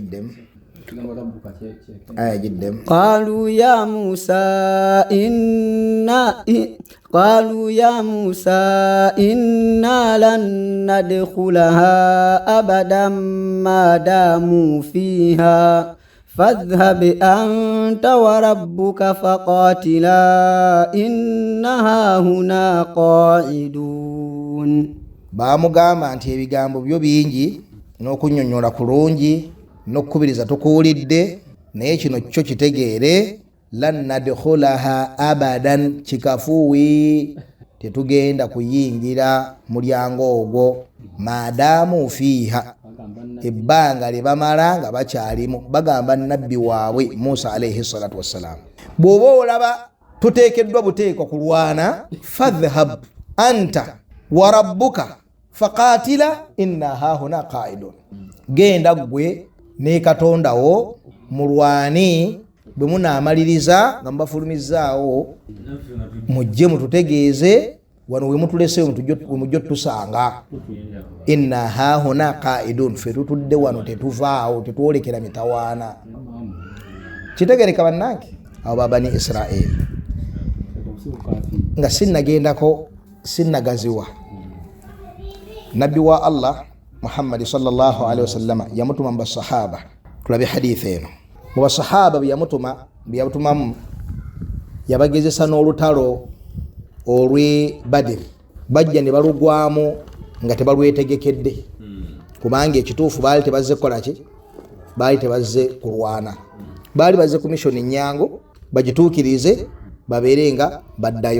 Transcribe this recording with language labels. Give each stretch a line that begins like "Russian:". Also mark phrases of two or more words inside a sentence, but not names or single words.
Arabic: قالوا يا موسى إنا لن ندخلها أبدا ما داموا فيها فاذهب أنت وربك فقاتلا إنها هنا قاعدون.
Ganda: Bamugamba nti ebigambo byo bingi n'okunnyonnyola kulungi n'okukubiriza tukuwulidde, naye kino kyo kitegeere,
Arabic: لن ندخلها أبدا,
Ganda: kikafuuwi tetugenda kuyingira mulyango ogwo,
Arabic: ما داموا فيها,
Ganda: ebbanga lye bamala nga bakyalimu. Bagamba nabbi waabwe Musa
Arabic: عليه الصلاة والسلام,
Ganda: bw'oba olaba tuteekeddwa buteekwa kulwana,
Arabic: فاذهب أنت وربك فقاتلا إنا هاهنا قاعدون,
Ganda: genda gwe ne Katonda wo mulwani, bwe munaamaliriza nga mubafulumizaawo mujje mututegeeze wano we mutuleseyo mujje tusanga.
Arabic: إنا هاهنا قاعدون,
Ganda: fe tutudde wano tetuvaawo tetwolekera mitawaana. Kitegereka bannange abo babani Israel nga sinnagendako sinnagaziwa, nabbi wa Allah Muhammad
Arabic: صلى الله عليه وسلم
Ganda: yamutuma mu basahaba. Tulabe hadith eno mu basahaba byamutumamu, yabagezesa n'olutalo olw'e Badr. Bajja ne balugwamu nga tebalwetegekedde, kubanga ekituufu baali tebazze kukola ki, baali tebazze kulwana, baali bazze ku mission ennyango bagituukirize babeere nga baddayo.